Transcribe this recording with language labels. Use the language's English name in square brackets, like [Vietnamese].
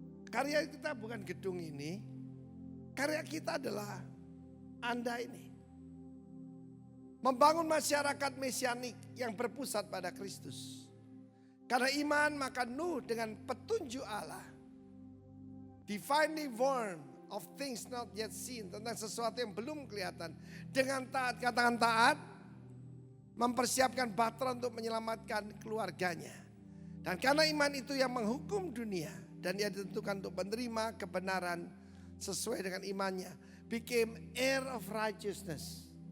[Indonesian] Karya kita bukan gedung ini. Karya kita adalah Anda ini. Membangun masyarakat mesianik yang berpusat pada Kristus. Karena iman maka Nuh dengan petunjuk Allah. [English] Divinely warned of things not yet seen. [Indonesian] Tentang sesuatu yang belum kelihatan. Dengan taat, katakan taat. Mempersiapkan bahtera untuk menyelamatkan keluarganya. Dan karena iman itu yang menghukum dunia. Dan ia ditentukan untuk menerima kebenaran sesuai dengan imannya. [English] Became heir of righteousness.